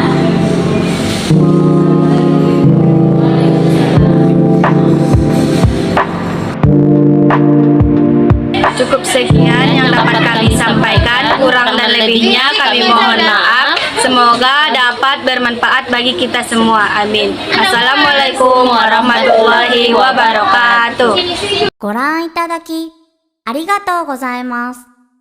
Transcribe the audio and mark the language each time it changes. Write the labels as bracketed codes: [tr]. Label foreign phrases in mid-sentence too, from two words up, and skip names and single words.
[id] Cukup sekian yang dapat kami sampaikan, kurang dan lebihnya kami mohon maaf. Semoga dapat bermanfaat bagi kita semua. Amin. [ar] السلام عليكم ورحمة الله وبركاته. [ja] ご覧いただきありがとうございます。